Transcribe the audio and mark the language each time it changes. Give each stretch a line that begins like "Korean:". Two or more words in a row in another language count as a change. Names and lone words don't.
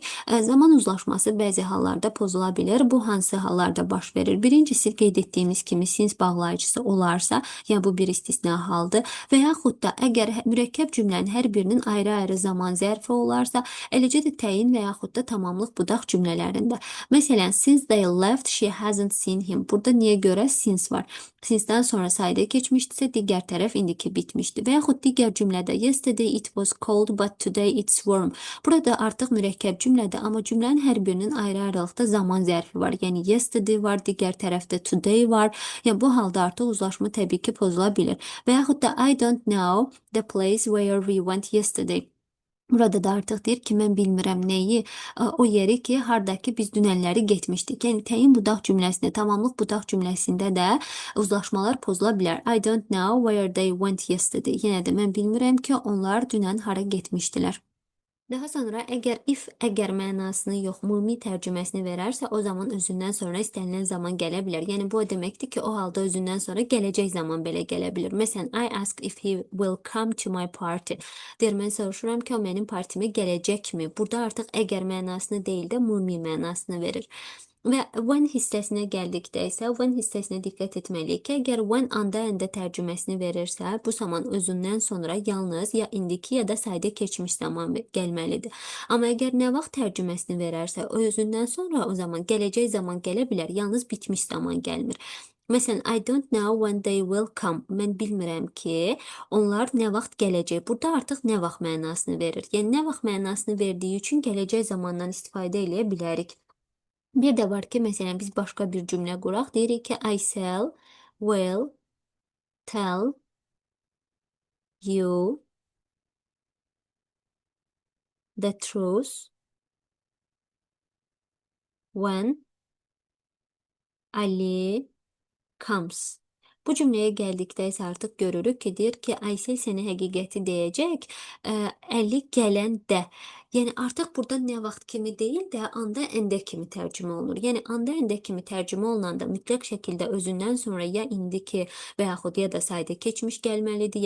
Azerbaijani: Zaman uzlaşması bəzi hallarda pozula bilir. Bu hansı hallarda baş verir? Birincisi qeyd etdiyimiz kimi since bağlayıcısı olarsa, yəni bu bir istisna haldır. Və yaxud da əgər mürəkkəb cümlənin hər birinin ayrı-ayrı zaman zərfi olarsa, eləcə də təyin və yaxud da tamamlıq budaq cümlələrində. Məsələn,
English: since they left, she hasn't seen him.
Azerbaijani: Burada niyə görə since var? Since-dən sonra sayda keçmişdisə, digər tərəf indiki bitmişdi. Və yaxud digər cümlədə
English: yesterday it was cold but today it's warm.
Azerbaijani: Burada artıq mürəkkəb cümlədir, amma cümlənin hər birinin ayrı-ayrılıqda zaman zərfi var. Yəni yesterday var, digər tərəfdə today var. Yəni bu halda artıq uzlaşma təbii ki pozula bilir. Və yaxud da
English: I don't know the place where we went yesterday.
Azerbaijani: Burada da artıq deyir ki, mən bilmirəm nəyi, o yeri ki, hardakı biz dünənləri getmişdik. Yəni təyin budaq cümləsində, tamamlıq budaq cümləsində də uzlaşmalar pozula bilər.
English: I don't know where they went yesterday.
Azerbaijani: Yenə də mən bilmirəm ki, onlar dünən hara getmişdilər. Daha sonra əgər mənasını yox, ümumi tərcüməsini verərsə, o zaman özündən sonra istənilən zaman gələ bilər. Yəni bu o deməkdir ki, o halda özündən sonra gələcək zaman belə gələ bilir. Məsələn,
English: I ask if he will come to my party.
Azerbaijani: Deyir, mən soruşuram ki, o mənim partimə gələcəkmi? Burada artıq əgər mənasını deyil də ümumi mənasını verir. Və when hissəsinə gəldikdə isə, when hissəsinə diqqət etməliyik ki, əgər when anda əndə tərcüməsini verirsə, bu zaman özündən sonra yalnız ya indiki ya da sayda keçmiş zaman gəlməlidir. Amma əgər nə vaxt tərcüməsini verərsə, o özündən sonra o zaman gələcək zaman gələ bilər, yalnız bitmiş zaman gəlmir. Məsələn,
English: I don't know when they will come.
Azerbaijani: Mən bilmirəm ki, onlar nə vaxt gələcək. Burada artıq nə vaxt mənasını verir. Yəni, nə vaxt mənasını verdiyi üçün gələcək zamandan istifadə edə bilərik. Bir də var ki, məsələn, biz başqa bir cümlə quraq. Deyirik ki,
English: I will tell you the truth when Ali comes.
Azerbaijani: Bu cümləyə gəldikdə isə artıq görürük ki, deyir ki, Aysel sənə həqiqəti deyəcək, Əli gələndə. Yəni artıq burada nə vaxt kimi deyil də, anda əndə kimi tərcümə olunur. Yəni anda əndə kimi tərcümə olunanda mütləq şəkildə özündən sonra ya indiki və yaxud ya da sayda keçmiş gəlməlidir.